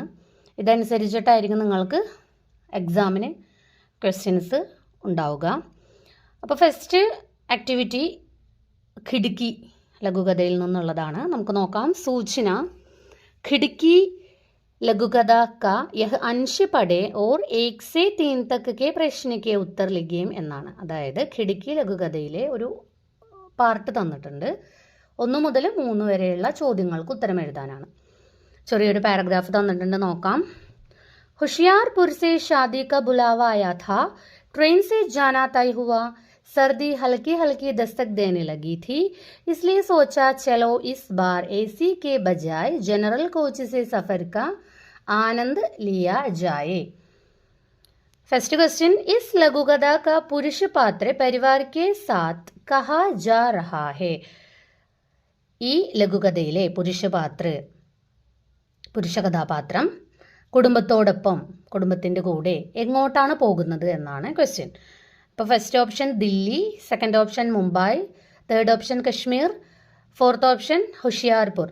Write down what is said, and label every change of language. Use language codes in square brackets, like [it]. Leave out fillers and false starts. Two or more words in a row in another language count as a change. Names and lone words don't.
[ml] ഇതനുസരിച്ചിട്ടായിരിക്കും നിങ്ങൾക്ക് എക്സാമിന് ക്വസ്റ്റ്യൻസ് ഉണ്ടാവുക. അപ്പോൾ [en] first activity [ml] ഖിഡ്കി ലഘുകഥയിൽ നിന്നുള്ളതാണ്. നമുക്ക് നോക്കാം. [hi] सूचना खिड़की लघुकथा का यह अंश पढ़े और 1 से 3 तक के प्रश्न के उत्तर लिखें എന്നാണ്. [ml] അതായത് ഖിഡ്കി ലഘുകഥയിലെ ഒരു പാർട്ട് തന്നിട്ടുണ്ട്. 1 മുതൽ 3 വരെയുള്ള ചോദ്യങ്ങൾക്ക് ഉത്തരം എഴുതാനാണ്. ചെറിയൊരു പാരഗ്രാഫ് തന്നിട്ടുണ്ട്, നോക്കാം. [hi] होशियारपुर से शादी का बुलावा आया था. ट्रेन से जाना तय हुआ. सर्दी हल्की हल्की दस्तक देने लगी थी, इसलिए सोचा चलो इस बार एसी के बजाय जनरल कोच से सफर का आनंद लिया जाए. [en] first question, [hi] इस लघुकथा का पुरुष पात्र परिवार के साथ कहा जा रहा है. [ml] ഈ ലഘുകഥയിലെ പുരുഷ കഥാപാത്രം കുടുംബത്തോടൊപ്പം, കുടുംബത്തിൻ്റെ കൂടെ എങ്ങോട്ടാണ് പോകുന്നത് എന്നാണ് ക്വസ്റ്റ്യൻ. അപ്പോൾ [en] first option [ml] ദില്ലി, [en] second option [ml] മുംബൈ, [en] third option [ml] കശ്മീർ, [en] fourth option [ml] ഹുഷിയാർപൂർ.